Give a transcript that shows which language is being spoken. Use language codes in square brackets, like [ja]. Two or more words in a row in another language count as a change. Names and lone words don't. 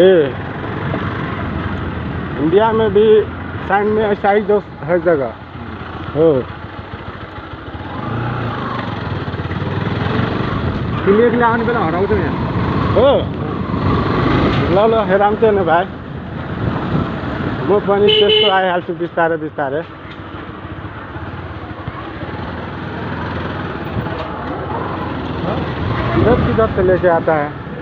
[hi] ए इंडिया में भी साइड में ऐसा ही दोस्त हर जगह हो [ne] तिमी एक्लै आउने बेला हराउँछौ यहाँ हो ल ल हेराउँछ न भाइ म पनि त्यस्तो आइहाल्छु बिस्तारै बिस्तारै [hi] किधर किधर से लेके आता है